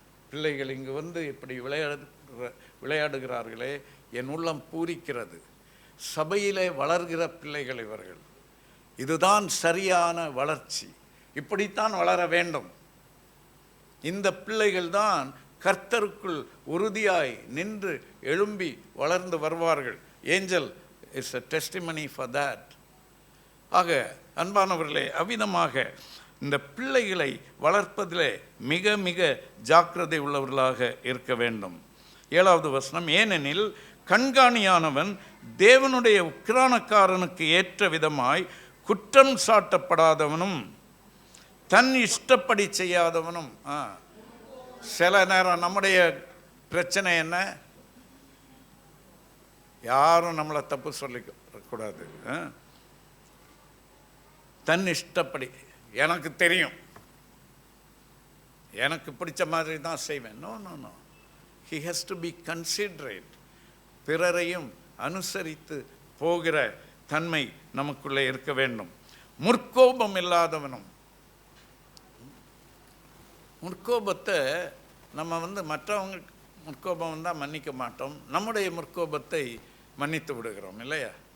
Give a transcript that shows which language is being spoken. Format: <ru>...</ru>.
<ta>பிள்ளைகள் இங்கு வந்து இப்படி விளையாடுகிறார்களே, என் உள்ளம் பூரிக்கிறது. சபையிலே வளர்கிற பிள்ளைகள் இவர்கள். இதுதான் சரியான வளர்ச்சி. இப்படித்தான் வளர வேண்டும். இந்த பிள்ளைகள் தான் கர்த்தருக்குள் உறுதியாய் நின்று எழும்பி வளர்ந்து வருவார்கள்.</ta> <en>Angel is a testimony for that.</en> <ta>ஆக அன்பானவர்களே, அவ்விதமாக இந்த பிள்ளைகளை வளர்ப்பதிலே மிக மிக ஜாக்கிரதை உள்ளவர்களாக இருக்க வேண்டும். 7வது வசனம், ஏனெனில் கண்காணியானவன் தேவனுடைய உக்கிரானக்காரனுக்கு ஏற்ற விதமாய் குற்றம் சாட்டப்படாதவனும் தன் இஷ்டப்படி செய்யாதவனும். சில நேரம் நம்முடைய பிரச்சனை என்ன? யாரும் நம்மளை தப்பு சொல்லிக்கூடாது. தன் இஷ்டப்படி, எனக்கு தெரியும், எனக்கு பிடிச்ச மாதிரி தான் செய்வேன்.</ta> <en>No no no, he has to be considerate.</en> <ta>பிறரையும் அனுசரித்து போகிற தன்மை நமக்குள்ளே இருக்க வேண்டும். முற்கோபம் இல்லாதவனும். முற்கோபத்தை நம்ம மற்றவங்க முற்கோபம் வந்தால் மன்னிக்க மாட்டோம், நம்முடைய முற்கோபத்தை மன்னித்து விடுகிறோம் இல்லையா?</ta>